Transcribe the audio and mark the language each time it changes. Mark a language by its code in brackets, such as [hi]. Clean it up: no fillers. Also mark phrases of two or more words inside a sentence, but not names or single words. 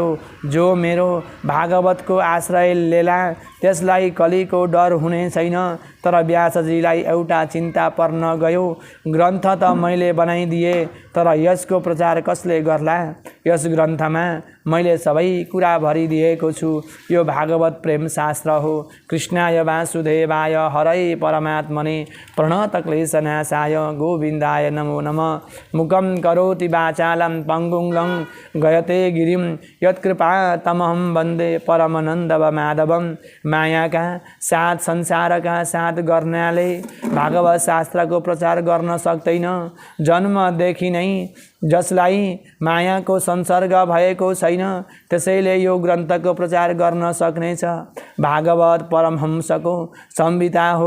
[ne] जो मेरो भागवतको आश्रय लेला त्यसलाई कलीको डर हुने छैन। तर व्यासजीलाई एउटा चिन्ता पर्न गयो, ग्रन्थ त मैले बनाइदिए तर यसको प्रचार कसले गर्ला? यस ग्रन्थमा मैले सबै कुरा भरिदिएको छु। यो भागवत प्रेम शास्त्र हो। [sa] कृष्णाय वासुदेवाय हरै परमात्मने प्रणतक्लेशनाशाय गोविन्दाय नमो नमः। मुखं करोति वाचालं पंगुं लंघयते गयते गिरिं यत्कृपा तमहं वन्दे परमानन्दमाधवं। [ne] मायाका साथ संसारका साथ गर्नाले भागवत शास्त्रको प्रचार गर्न सक्दैन। जन्मदेखि नै जसलाई मायाको संसर्ग भएको छैन त्यसैले यो ग्रन्थको प्रचार गर्न सक्नेछ। भागवत परमहंसको संहिता हो।